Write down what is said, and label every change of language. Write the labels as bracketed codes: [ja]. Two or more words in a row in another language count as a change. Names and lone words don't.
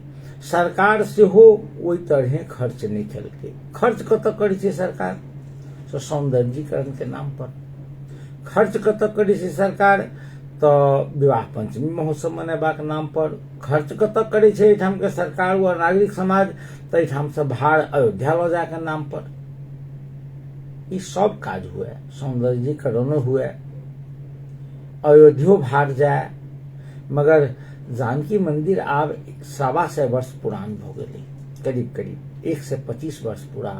[mai] सरकार से हो ओई तरहे खर्च नहीं केलकै। खर्च कतऽ करै छै सरकार? तो सौंदर्यीकरण के नाम पर खर्च कतऽ करै छै सरकार? तो विवाह पंचमी महोत्सव मनेबाक नाम पर खर्च कतऽ करै छै एठाम के सरकार व नागरिक समाज? तो एठाम से भाड़ अयोध्या ल जाए के नाम पर ई सब काज हुए, सौंदर्यीकरण हुए, अयोध्या भाड़ जाए। मगर जानकी मंदिर आब 125 वर्ष पुरान भ गेलै, करीब 125 वर्ष पुरान।